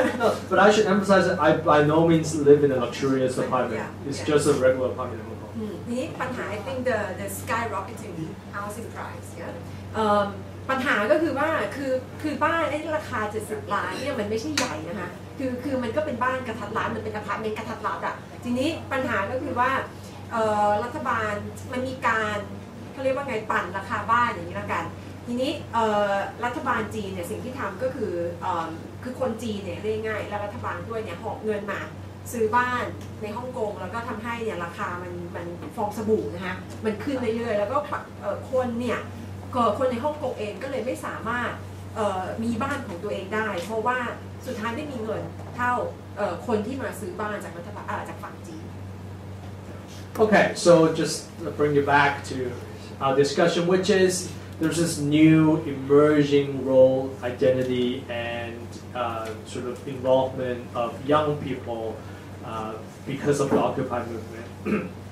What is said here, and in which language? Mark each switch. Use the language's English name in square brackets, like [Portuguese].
[English] No, but I should emphasize that I by no means live in a luxurious apartment. It's just a regular apartment in Hong Kong. [Thai] นี่ปัญหา [English] I think the skyrocketing housing price [Thai] ปัญหาก็คือว่าคือบ้านไอ้ราคา70 ล้านเนี่ยมันไม่ใช่ใหญ่นะคะคือมันก็เป็นบ้านกระทัดรัดมันเป็นอพาร์ตเมนต์กระทัดรัดอ่ะทีนี้ปัญหาก็คือว่า รัฐบาลมันมีการเขาเรียกว่าไงปั่นราคาบ้านอย่างนี้ละกันทีนี้รัฐบาลจีนเนี่ยสิ่งที่ทำก็คือคนจีนเนี่ยเรียกง่ายแล้วรัฐบาลด้วยเนี่ยหอบเงินมาซื้อบ้านในฮ่องกงแล้วก็ทำให้เนี่ยราคามันฟองสบู่นะคะมันขึ้นเรื่อยๆแล้วก็คนเนี่ยคนในฮ่องกงเองก็เลยไม่สามารถมีบ้านของตัวเองได้เพราะว่าสุดท้ายไม่มีเงินเท่าคนที่มาซื้อบ้านจากรัฐบาลจากฝั่งจีน [English] Okay, so just bring you back to our discussion, which is there's this new emerging role, identity, and sort of involvement of young people because of the Occupy movement.